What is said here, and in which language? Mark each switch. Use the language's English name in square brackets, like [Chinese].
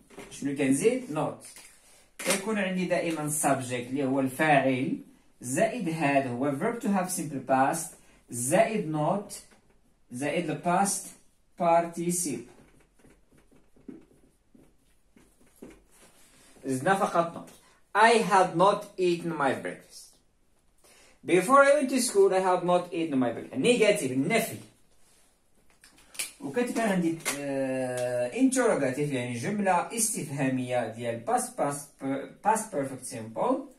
[Arabic] شنو كنزيد؟ نوت. كيكون عندي دائما subject اللي هو الفاعل زائد هذا هو verb to have simple past زائد not زائد ال past participle. زدنا فقط not. [English] I had not eaten my breakfast. Before I went to school I had not eaten my breakfast. [Arabic] نيجاتيف النفي. وكتبان عندي interrogative يعني جملة استفهامية ديال past perfect simple.